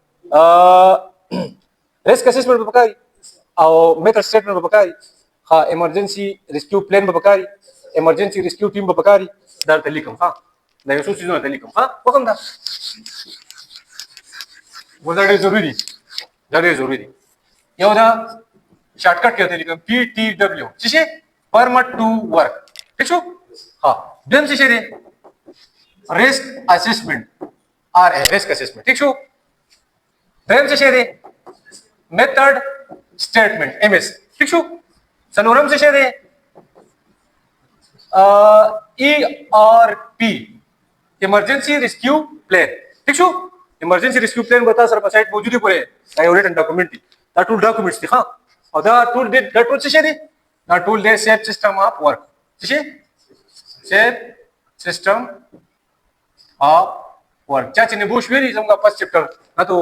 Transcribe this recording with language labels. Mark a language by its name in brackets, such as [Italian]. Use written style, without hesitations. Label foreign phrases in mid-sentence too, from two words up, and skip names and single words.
[English] risk assessment [Pashto] پکاري او [English] method statement [Pashto] پکاري ها [English] emergency rescue plan [Pashto] پکاري [English] emergency rescue team [Pashto] پکاري دا ته لیکم ها دا یو څه چیزونه ته لیکم ها وکم دا ودا ډېر ضروري دي یو دا شارټکټ کې ته لیکم [English] P T W [Pashto] څه شي [English] permit to work [Pashto] ٹھیک شو ها دیم څه شي دی [English] risk assessment R risk assessment [Pashto] ٹھیک شو دریم څه شی دی [English] method statement M S [Pashto] ٹھیک شو څلورم څه شی دی [English] E R P emergency rescue plan [Pashto] ٹھیک شو [English] emergency rescue plan [Pashto] به تاسو سره په سایت موجود دی پوره دا یو [English] written document [Pashto] دی دا ټول ډاکومنټس دي ها او دا ټول څه شی دی دا ټول دی [English] safe system of work [Pashto] څه شی [English] safe system of work [Pashto] چا چې نه بوش ویلي زموږ [English] first chapter [Pashto] نه ته